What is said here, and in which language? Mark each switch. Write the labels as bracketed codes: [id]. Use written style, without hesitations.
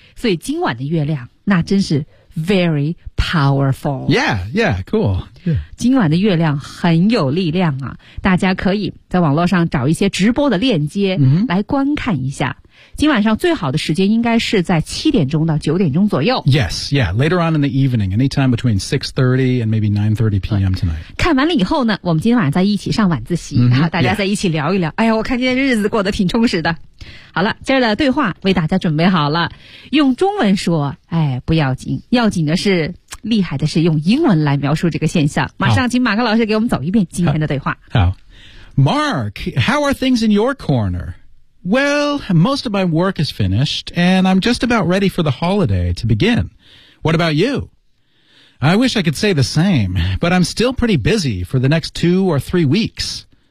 [zh] 所以今晚的月亮那真是 [en] very powerful yeah yeah cool yeah. [zh] 今晚的月亮很有力量啊大家可以在网络上找一些直播的链接来观看一下今晚上最好的时间应该是在7点钟到9点钟左右。 [en] Yes, yeah, later on in the evening, anytime between 6:30 and maybe 9:30 p.m. tonight. [zh] 看完了以后呢，我们今天晚上再一起上晚自习，然、 mm-hmm, 后大家再一起聊一聊。 Yeah. 哎呀，我看今天日子过得挺充实的。好了，今儿的对话为大家准备好了，用中文说，哎，不要紧，要紧的是厉害的是用英文来描述这个现象。马上请马克老师给我们走一遍今天的对话。 [en] 好 ，Mark, how are things in your corner? Well, most of my work is finished, and I'm just about ready for the holiday to begin. What about you? I wish I could say the same, but I'm still pretty busy for the next 2 or 3 weeks.